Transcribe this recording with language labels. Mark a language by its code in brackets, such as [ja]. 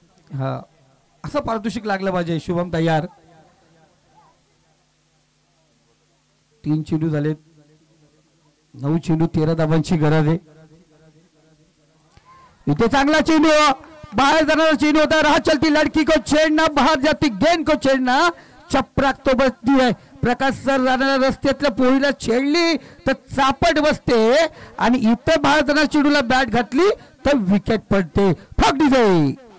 [mr] हा असं पारितोषिक लागलं पाहिजे. शुभम तयार. 3 चेंडू झालेत, 9 चेंडू 13 धावांची गरज आहे. इथे चांगला चेंडू बाहेर जाणारा चेंडू होता. [hi] राह चलती लड़की को छेड़ना, बाहर जाती गेंद को छेड़ना, चपराक तो बसती है. [mr] प्रकाश सर जाणाऱ्या रस्त्यातल्या पोळीला छेडली तर चापट बसते, आणि इथे बाहेर जाणाऱ्या चेंडूला बॅट घातली तर विकेट पडते. फक डिझाई.